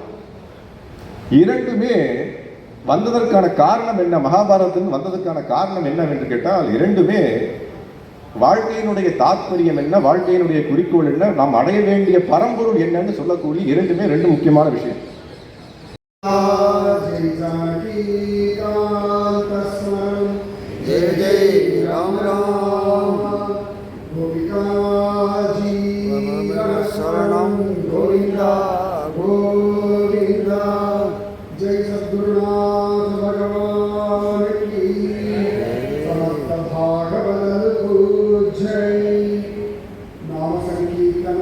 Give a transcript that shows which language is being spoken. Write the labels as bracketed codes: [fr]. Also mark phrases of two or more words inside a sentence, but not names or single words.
[ta] 2மே வந்ததற்கான காரணம் என்ன, மகாபாரதத்தில் வந்ததற்கான காரணம் என்னவென்று கேட்டால், 2மே வாழ்க்கையினுடைய தாற்பயம் என்ன, வாழ்க்கையினுடைய குறிக்கோள் என்ன, நாம் அடைய வேண்டிய பரம்பொருள் என்னன்னு சொல்லக்கூடிய 2மே 2 முக்கியமான விஷயம். [sa] जय जय राम राम गोपिका जीवन शरणं गोविंदा गोविंदा जय [hi] सद्गुरुनाथ भगवान की समस्त भागवत जय नाम संकीर्तन